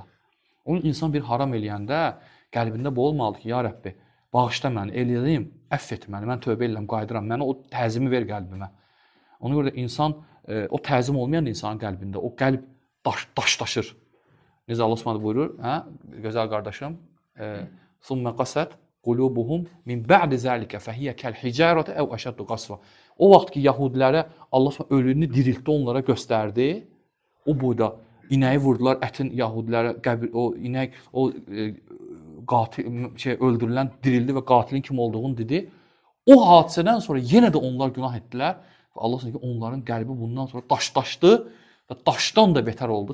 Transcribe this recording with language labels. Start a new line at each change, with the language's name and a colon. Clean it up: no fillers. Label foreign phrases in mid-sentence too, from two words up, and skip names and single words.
Azerbaijani: Onun insan bir haram eləyəndə qəlbində bu olmalıdır ki, ya Rəbbi, bağışla məni, eləyəyim, əff et məni, mən tövbə eləyəm, qayıdıram, mənə o təzimi ver qəlbimə. Ona görə də insan, o təzim olmayan insanın qəlbində, o qəlb daşlaşır. Necə Allah Subhanahu buyurur, gözəl qardaşım,
Arabic: "ثم قست قلوبهم من بعد ذلك فهي كالحجارة أو أشد قسوة."
Azerbaijani: O vaxt ki Yahudilərə Allah Subhanahu ölünü diriltdi, onlara göstərdi. O boyda inəyi vurdular, ətin Yahudilərə o inək qatil öldürülən dirildi və qatilin kim olduğunu dedi. O hadisədən sonra yenə də onlar günah etdilər və Allah Subhanahu onların qəlbi bundan sonra daşlaşdı Və daşdan da betər oldu.